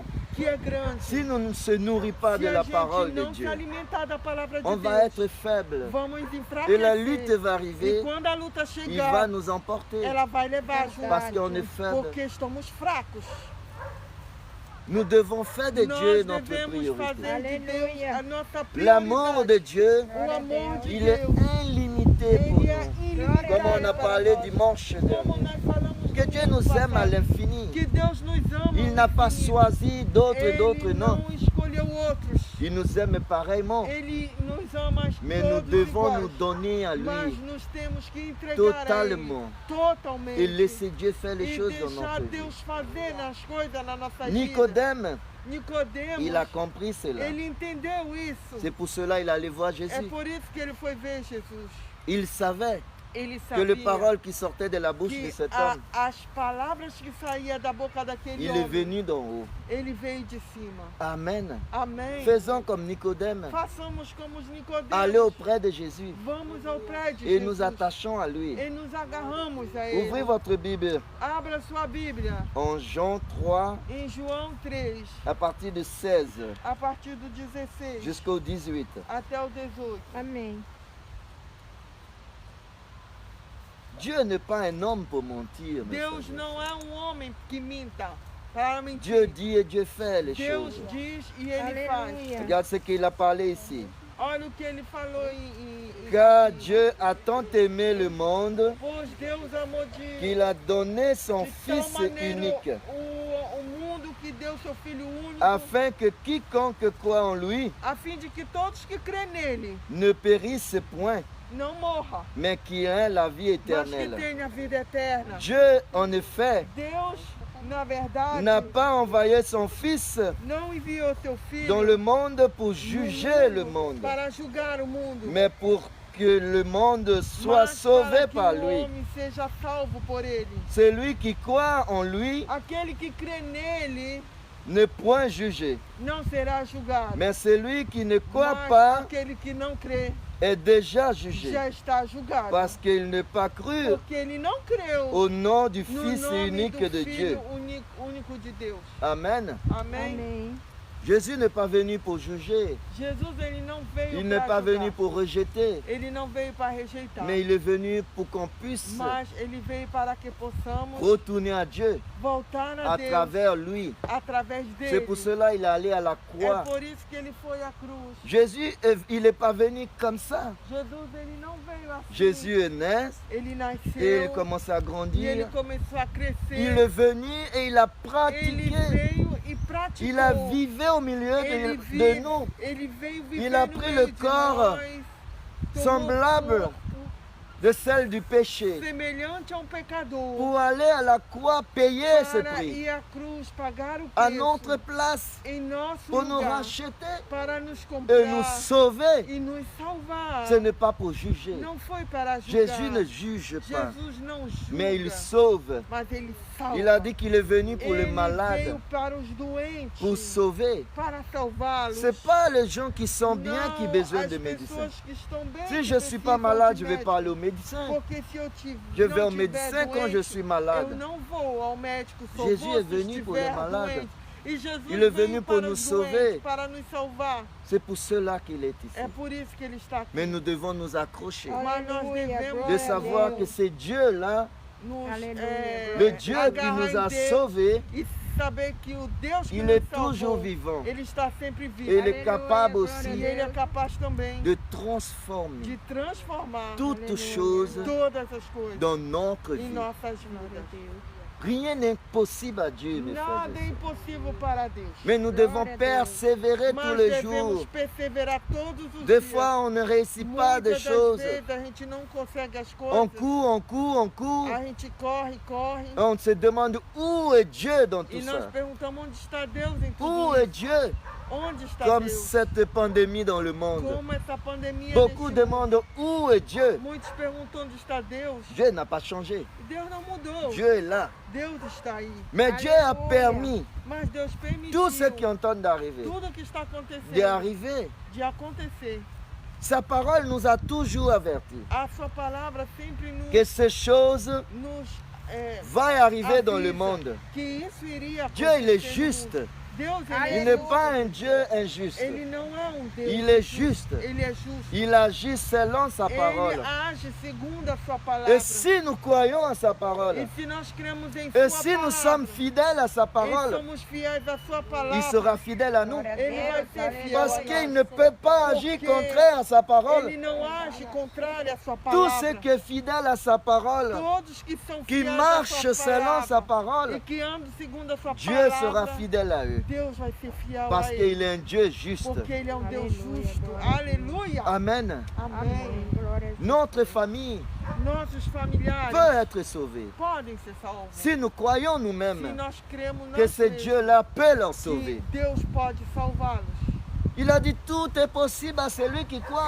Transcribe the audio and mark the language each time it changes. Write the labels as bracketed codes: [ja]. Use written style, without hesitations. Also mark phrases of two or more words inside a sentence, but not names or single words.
[pt] que é grande. [fr] Si nous ne se nourrissons pas [pt] Se [fr] de [pt] a [fr] la [pt] gente [fr] parole de [pt] não se [fr] Dieu, [pt] alimentar da palavra de [fr] on va [pt] Deus, [fr] être faible. [pt] vamos [fr] Et la lutte [pt] enfraquecer. [fr] va [pt] E [fr] arriver, [pt] quando a luta [fr] il va [pt] chegar, [fr] nous emporter [pt] ela vai levar junto. [fr] parce qu'on est faible. [pt] Porque estamos fracos. [fr] Nous devons faire de Dieu [pt] Nós [fr] notre [pt] devemos [fr] priorité. [pt] fazer de Deus Aleluia. a nossa [fr] L'amour de [pt] prioridade. [fr] Dieu, [pt] O amor de [fr] il est [pt] Deus, [fr] illimité pour [pt] ele é [fr] nous. [pt] ilimitado [fr] Comme on a [pt] para [fr] parlé [pt] nós. [fr] dimanche [pt] Como [fr] dernier. [pt] nós falamos [fr] Que [pt] no [fr] Dieu [pt] domingo [fr] nous aime à [pt] passado. [fr] l'infini. [pt] Que Deus nos ama. [fr] Il [pt] ao [fr] n'a pas [pt] infinito. [fr] choisi d'autres, [pt] Ele [fr] d'autres non. [pt] não escolheu outros. [fr] Il nous aime pareillement. [pt] Ele nos ama [fr] Mais nous [pt] todos [fr] devons [pt] iguais. [fr] nous donner à [pt] Mas [fr] lui [pt] nós temos que entregar [fr] totalement [pt] a Ele totalmente. [fr] et laisser Dieu faire les [pt] E [fr] choses dans [pt] deixar [fr] notre vie. [pt] Deus fazer nas coisas na nossa vida. [fr] Nicodème, [pt] Nicodemos, [fr] il a compris cela. [pt] ele entendeu isso. [fr] C'est pour cela qu'il allait voir [pt] É [fr] Jésus. [pt] por isso que ele foi ver Jesus. [fr] Il savait [pt] Ele [fr] que [pt] sabia [fr] les paroles qui sortaient de la bouche de [pt] que [fr] cet homme, [pt] as palavras que saíam da boca daquele [fr] il est [pt] homem, [fr] venu d'en haut. [pt] ele veio de cima. [fr] Amen. [pt] Amém. [fr] Faisons comme Nicodème. [pt] Façamos como os Nicodemos. [fr] Allez auprès de Jésus [pt] Vamos ao prédio [fr] et [pt] Jesus, [fr] nous attachons à lui. [pt] e nos agarramos a ele. [fr] Ouvrez votre Bible [pt] Abra sua Bíblia [fr] en Jean 3 [pt] em João 3, [fr] à partir de 16 [pt] a partir do 16 [fr] jusqu'au 18. [pt] até o 18. Amém. [fr] Dieu n'est pas un homme pour mentir. mes [pt] Deus [fr] frères. [pt] não é homem que minta para mentir. [fr] Dieu dit et Dieu fait les [pt] Deus [fr] choses. [pt] diz e ele faz. Aleluia. [fr] Regarde ce qu'il a parlé ici. [pt] Olha o que ele falou em [fr] Car Dieu a tant aimé le monde [pt] Pois Deus amou [fr] qu'il a donné son [pt] de tal [fr] Fils [pt] maneira [fr] unique, [pt] o mundo que deu seu Filho único, [fr] afin que quiconque croit en lui [pt] a fim de que todos que crêem nele [fr] ne périsse point, [pt] não morra, [fr] mais qu'il ait la vie [pt] mas que [fr] éternelle. [pt] tenha a vida eterna. [fr] Dieu, en effet, [pt] Deus, na verdade, [fr] n'a pas envoyé son Fils [pt] não enviou seu Filho [fr] dans le monde pour [pt] no [fr] juger [pt] mundo [fr] le monde, [pt] para julgar o mundo, [fr] mais pour que le monde soit [pt] mas [fr] sauvé [pt] para que [fr] par [pt] o [fr] lui. [pt] homem seja salvo por ele. [fr] Celui qui croit en lui [pt] Aquele que crê nele [fr] n'est point jugé, [pt] não será julgado, [fr] mais celui qui ne croit [pt] mas [fr] pas [pt] aquele que não crê [fr] est déjà jugé, [pt] já está julgado, [fr] parce qu'il n'est pas cru [pt] porque ele não creu [fr] au nom du [pt] no [fr] Fils [pt] nome [fr] unique [pt] do [fr] de Dieu. [pt] Filho único de Deus. [fr] Amen. [pt] Amém? Amém. [fr] Jésus n'est pas venu pour juger, [pt] Jesus ele não veio [fr] il n'est [pt] para [fr] pas [pt] julgar. [fr] venu pour rejeter, [pt] Ele não veio para rejeitar, [fr] mais il est venu pour qu'on puisse [pt] mas ele veio para que possamos [fr] retourner à Dieu [pt] voltar a [fr] à [pt] Deus [fr] travers lui. [pt] através [fr] C'est [pt] dele. [fr] pour cela qu'il est allé à la [pt] É [fr] croix. [pt] por isso que ele foi à cruz. [fr] Jésus, il n'est pas venu comme ça. [pt] Jesus ele não veio assim. [fr] Jésus est né [pt] Ele [fr] et il [pt] nasceu [fr] commence à [pt] e ele [fr] grandir. [pt] começou a crescer. [fr] Il est venu et il a [pt] Ele [fr] pratiqué. [pt] veio e praticou. [fr] Il a vivé au milieu de nous, [pt] Ele veio viver [fr] Il a [pt] no [fr] pris [pt] meio [fr] le [pt] de [fr] corps [pt] nós, tomou [fr] semblable [pt] corpo [fr] de celle du péché, [pt] semelhante a pecador, [fr] pour aller à la croix payer ce [pt] para [fr] prix [pt] ir à cruz pagar o [fr] à [pt] preço [fr] notre place [pt] em nosso [fr] pour nous [pt] lugar, [fr] racheter [pt] para nos [fr] et [pt] comprar [fr] nous sauver. [pt] e nos salvar. [fr] Ce n'est pas pour juger. [pt] Não foi para julgar. [fr] Jésus ne juge pas, [pt] Jesus não julga, [fr] mais il sauve. [pt] mas ele salva. [fr] Il a dit qu'il est venu pour les [pt] Ele [fr] malades, [pt] veio para os doentes, [fr] pour sauver. [pt] para salvá-los. [fr] Ce n'est pas les gens qui sont bien [pt] Não, [fr] qui ont besoin [pt] as [fr] de médecins. [pt] pessoas que estão bem, [fr] Si [pt] que [fr] je ne suis pas [pt] precisam [fr] malade, [pt] de [fr] je vais [pt] médico. [fr] parler au médecin. [pt] Porque se eu [fr] Je vais [pt] não [fr] au [pt] tiver [fr] médecin quand je [pt] doente, [fr] suis [pt] eu [fr] malade. [pt] não vou ao médico, só [fr] Jésus [pt] vou [fr] est [pt] se [fr] venu pour les [pt] estiver [fr] malades. [pt] doente. E Jesus [fr] Il est [pt] veio [fr] venu pour [pt] para [fr] nous [pt] os [fr] sauver. [pt] doentes, para nos salvar. [fr] C'est pour cela qu'il est ici. [pt] É por isso que ele está aqui. [fr] Mais nous devons nous accrocher, [pt] Mas nós Aleluia, devemos [fr] de savoir [pt] nos- [fr] que c'est Dieu là, [pt] nos, Aleluia. é, [fr] le Dieu qui [pt] agarrar [fr] nous [pt] em [fr] a [pt] Deus [fr] sauvés, [pt] e saber que o Deus que [fr] il [pt] nos [fr] est toujours [pt] salvou, [fr] vivant. [pt] Ele está sempre vivo. [fr] Et il est capable [pt] E [fr] aussi [pt] Ele é capaz também [fr] de transformer [pt] de transformar [fr] toutes choses [pt] todas as coisas [fr] dans notre [pt] em [fr] vie. [pt] nossas vidas. [fr] Rien n'est impossible à Dieu, mes frères [pt] Nada [fr] et [pt] é [fr] sœurs. [pt] impossível para Deus. [fr] Mais nous devons persévérer tous [pt] Mas [fr] les [pt] devemos [fr] jours. [pt] perseverar todos os [fr] Des [pt] dias. [fr] fois, on ne réussit pas des [pt] Muitas das [fr] choses. [pt] vezes a gente não consegue as [fr] On [pt] coisas. [fr] court, on court, on court. [pt] A gente corre, corre. [fr] On se demande où est Dieu dans tout [pt] E nós [fr] ça. [pt] perguntamos onde está Deus em [fr] Où [pt] tudo [fr] est [pt] isso. [fr] Dieu? [pt] Onde está [fr] Comme [pt] Deus? [fr] cette pandémie dans le monde. [pt] Como essa pandemia [fr] Beaucoup [pt] neste mundo. [fr] demandent où est Dieu. [pt] Muitos perguntam onde está Deus. [fr] Dieu n'a pas changé. [pt] Deus não mudou. [fr] Dieu est là. [pt] Deus está aí. [fr] Mais Dieu a Alléluia. permis [pt] Mas Deus permitiu [fr] tous ceux qui entendent d'arriver, [pt] tudo que está acontecendo [fr] d'arriver. [pt] de acontecer. [fr] Sa parole nous a toujours avertis [pt] A sua palavra sempre [fr] que ces choses [pt] nos [fr] vont arriver dans le [pt] avisa [fr] monde. [pt] que isso iria [fr] Dieu, il est [pt] acontecer no [fr] juste. [pt] mundo. Deus, [fr] Il [pt] ele [fr] n'est [pt] é [fr] pas un Dieu injuste. [pt] Ele não é um Deus. [fr] Il est juste. [pt] Ele é justo. [fr] Il agit selon sa parole. [pt] Ele age segundo a sua palavra. [fr] Et si nous croyons à sa parole, [pt] E se nós cremos em [fr] et [pt] sua [fr] si nous [pt] palavra, [fr] sommes fidèles à sa [pt] e [fr] parole, [pt] somos fiéis à sua palavra, [fr] il sera fidèle à nous. [pt] ele vai ser fiel [fr] Parce [pt] a [fr] qu'il [pt] nós. [fr] ne peut pas agir contraire à sa parole. [pt] Ele não age contrário à sua [fr] Tout [pt] palavra. [fr] ce qui est fidèle à sa parole, [pt] Todos que são [fr] qui [pt] fiéis à [fr] marchent [pt] sua [fr] selon sa [pt] palavra [fr] parole, [pt] e que andam segundo a sua [fr] Dieu [pt] palavra, [fr] sera fidèle à eux. [pt] Deus vai ser fiel [fr] Parce [pt] a ele. [fr] qu'il est un Dieu juste. [pt] Porque ele é um Deus Aleluia, justo. glória. Aleluia. [fr] Amen. [pt] Amém. Glória a Deus. [fr] Notre famille [pt] Nossos familiares [fr] peut être sauvée. [pt] podem ser salvos. [fr] Si nous croyons [pt] Se [fr] nous-mêmes [pt] nós cremos [fr] que [pt] nós [fr] ce [pt] mesmos [fr] Dieu-là peut leur [pt] que [fr] sauver. [pt] Deus pode salvá-los. [fr] Il a dit tout est possible à celui qui croit.